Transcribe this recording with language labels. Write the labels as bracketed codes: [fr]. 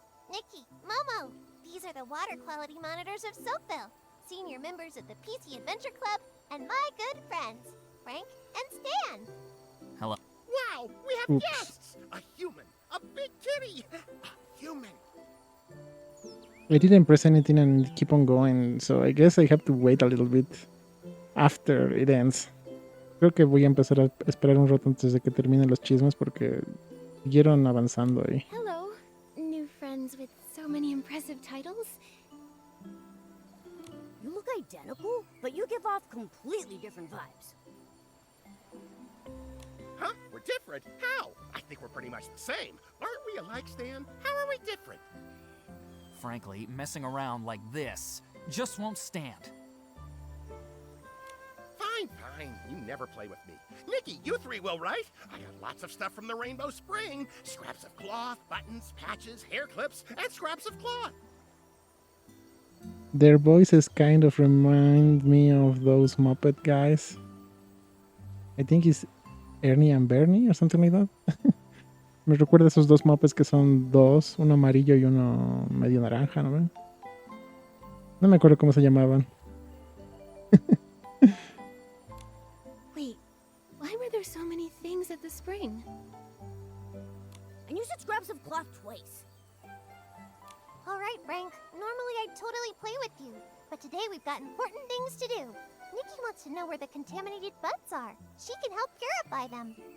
[en] Nikki, Momo, these are the water quality monitors of Soapville, senior members of the PC Adventure Club, and my good friends, Frank and Stan. Hello. Wow, we have Oops. guests! A human, a big kitty, a human. I didn't press anything and keep on going, so I guess I have to wait a little bit after it ends. [es] Creo que voy a empezar a esperar un rato antes de que terminen los chismes porque siguieron avanzando ahí. [en] Hello, new friends with so many impressive titles. You look identical, but you give off completely different vibes. Huh? We're different? How? I think we're pretty much the same. Aren't we alike, Stan? How are we different? Frankly, messing around like this just won't stand. Fine, fine. You never play with me. Nikki, you three will, right? I got lots of stuff from the Rainbow Spring. Scraps of cloth, buttons, patches, hair clips, and scraps of cloth. Their voices kind of remind me of those Muppet guys. I think it's Ernie and Bernie or something like that. [es] Me recuerda a esos dos Muppets que son dos, uno amarillo y uno medio naranja, ¿no? No me acuerdo cómo se llamaban. [en] Wait, why were there so many things at the spring? And you said scraps of cloth twice. All right, Frank. Normally I'd totally play with you, but today we've got important things to do. Nikki wants to know where the contaminated buds are. She can help purify them.